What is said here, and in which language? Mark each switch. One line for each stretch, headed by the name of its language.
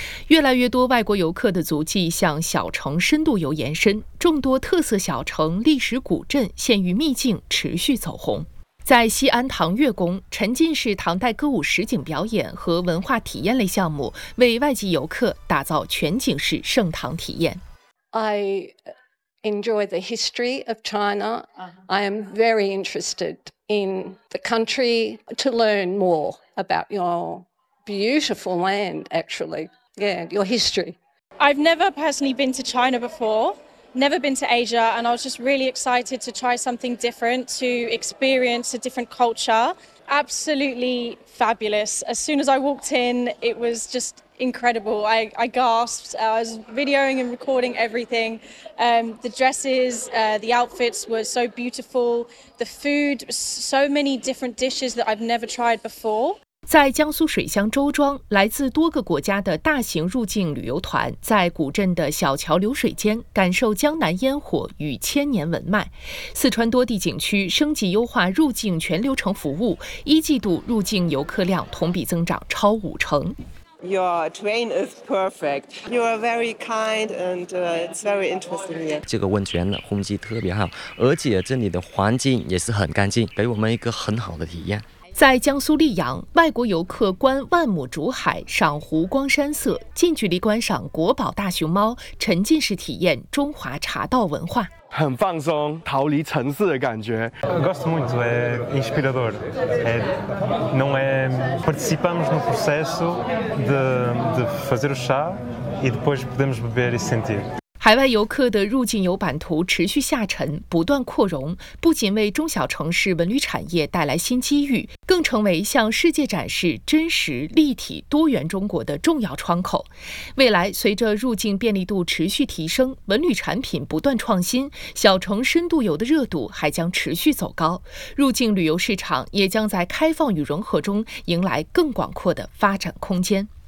Chinese: 越来越多外国游客的足迹向小城深度游延伸，众多特色小城、历史古镇、县域秘境持续走红。在西安唐乐宫，沉浸式唐代歌舞实景表演和文化体验类项目为外籍游客打造全景式盛唐体验。
English: I enjoy the history of China. I am very interested in the country to learn more about your beautiful land, actually. Yeah, your history. I've never personally been to China before. Never been to Asia, and I was just really excited to try something different, to experience a different culture. Absolutely fabulous. As soon as I walked in, it was just incredible. I gasped. I was videoing and recording everything. The dresses, the outfits were so beautiful. The food, so many different dishes that I've never tried before.
Chinese: 在江苏水乡周庄，来自多个国家的大型入境旅游团在古镇的小桥流水间感受江南烟火与千年文脉。四川多地景区升级优化入境全流程服务，一季度入境游客量同比增长超50%。
English: Your train is perfect. You are very kind and it's very interesting here.
Chinese: 这个温泉的空气特别好，而且这里的环境也是很干净，给我们一个很好的体验。在江苏溧阳，外国游客观万亩竹海、赏湖光山色，近距离观赏国宝大熊猫，沉浸式体验中华茶道文化，很放松，逃离城市的感觉。
Portuguese: Gosto muito, é inspirador. Não é participamos no processo de fazer o chá e depois podemos beber e sentir.
Chinese: 海外游客的入境游版图持续下沉，不断扩容，不仅为中小城市文旅产业带来新机遇，更成为向世界展示真实、立体、多元中国的重要窗口。未来，随着入境便利度持续提升，文旅产品不断创新，小城深度游的热度还将持续走高，入境旅游市场也将在开放与融合中迎来更广阔的发展空间。